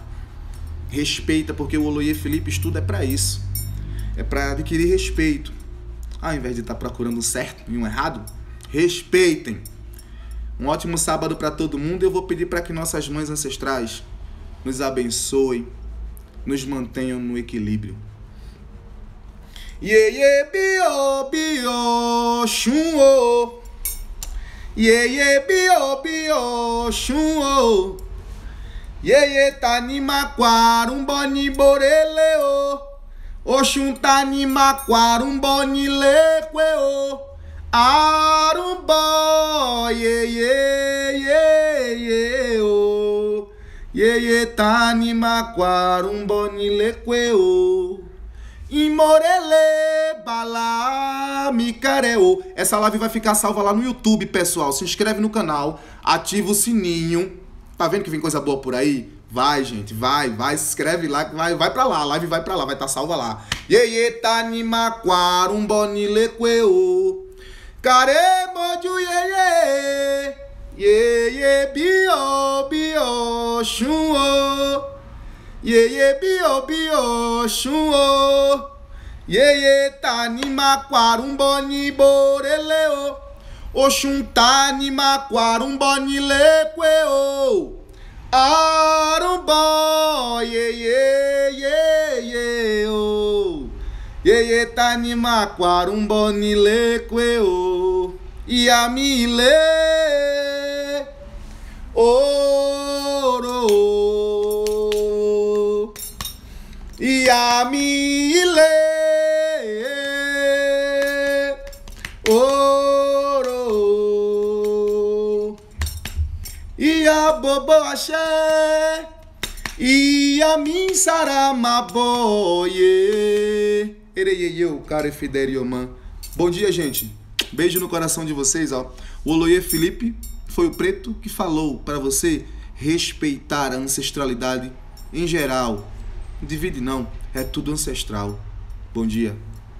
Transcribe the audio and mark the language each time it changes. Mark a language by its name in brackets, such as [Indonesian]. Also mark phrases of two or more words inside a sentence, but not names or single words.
[Portuguese] Respeita, porque o Oloie Felipe estuda é para isso. É para adquirir respeito. Ao invés de estar procurando um certo e um errado, respeitem. Um ótimo sábado para todo mundo. Eu vou pedir para que nossas mães ancestrais nos abençoem, nos mantenham no equilíbrio. [Yoruba] Yeye bio bio shun o. Yeye bio bio shun o. Yeye tani makwarum boni borele o. Oxum tani makwarum boni lekwe o. Arumbo yeye yeye o. Yeye tani makwarum boni lekwe o. Imorele bala micareo. [Portuguese] Essa live vai ficar salva lá no YouTube, pessoal. Se inscreve no canal, ativa o sininho. Tá vendo que vem coisa boa por aí? Vai, gente, vai, se inscreve lá, vai pra lá, a live vai pra lá, vai estar salva lá. [Yoruba] Yeye tani makwarum boni lequeo. Caremoju yeye. Yeye bio bio shun. Yeye bio bio shun o. Yeye tani makwarum boni borele o. Oxum tani makwarum boni lekwe o. Arumbo yeye yeye o. Yeye tani makwarum boni lekwe o. Yamile oro. Yamile oro. Ia bobo axé. Ia min saramaboye. Ereyeyeu, [Portuguese] cara Fiderioman. Bom dia, gente. Beijo no coração de vocês, ó. O Oloye Felipe foi o preto que falou para você respeitar a ancestralidade em geral. Não divide não, é tudo ancestral. Bom dia.